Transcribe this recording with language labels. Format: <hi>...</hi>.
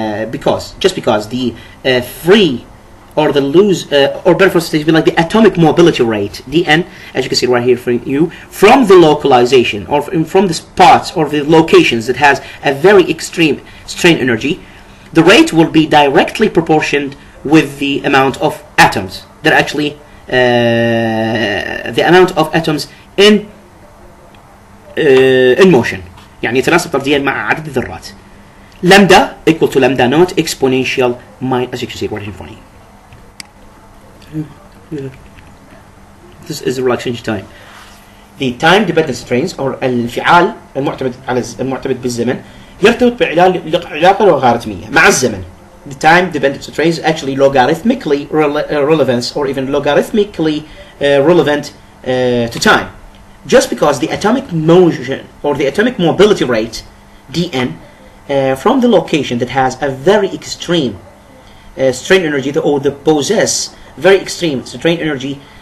<en>because the free, or the loose, or better for stage, like the atomic mobility rate, dn, as you can see right here for you, from the localization, or from the spots or the locations that has a very extreme strain energy, the rate will be directly proportioned with the amount of atoms that actually the amount of atoms in motion.</en> <ar>يعني يتناسب طرديا مع عدد الذرات.</ar> <en>Lambda equal to lambda naught exponential minus, as you can see right in front of you. This is the relaxation time. The time dependent strains, or</en> <ar>الانفعال المعتمد بالزمن، يرتبط بعلاقة لوغاريتمية مع الزمن.</ar> <en>The time dependent strains is actually logarithmically relevant, or even logarithmically relevant to time, just because the atomic motion, or the atomic mobility rate, dn, from the location that has a very extreme strain energy, or the possess very extreme strain energy,</en>